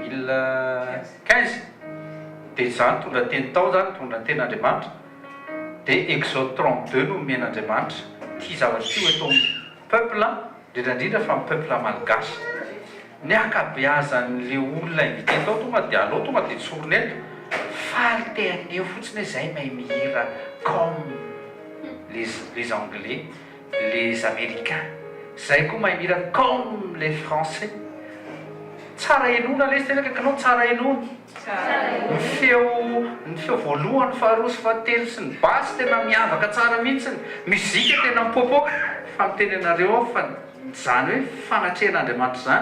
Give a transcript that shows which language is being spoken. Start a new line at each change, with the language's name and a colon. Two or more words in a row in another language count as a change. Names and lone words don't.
Malagasy: 2015 dia zany tondra teny tao zany tondra ny ten'Andriamanitra dia Exode 32 no men'Andriamanitra tia zavatra tia hoe tao peuple indrindra fa ny peuple malagasy ny akabeazan'le olona invité tao tonga dia alao tonga dia tsorony eto faly teaneo fotsiny hoe zay mahay mihira
French: comme les anglais, les américains,
Malagasy: zay koa mahay mihira
French: comme les français.
Malagasy: Tsara enona le izy tena kaikinao tsara enona. Ny feo voalohany faharoa sy fahatelo sy ny basy tena miavaka tsara mihitsy. Muzika tena mipopoka fa miteny anareo fa zany hoe fanatrehan'Andriamanitra zany.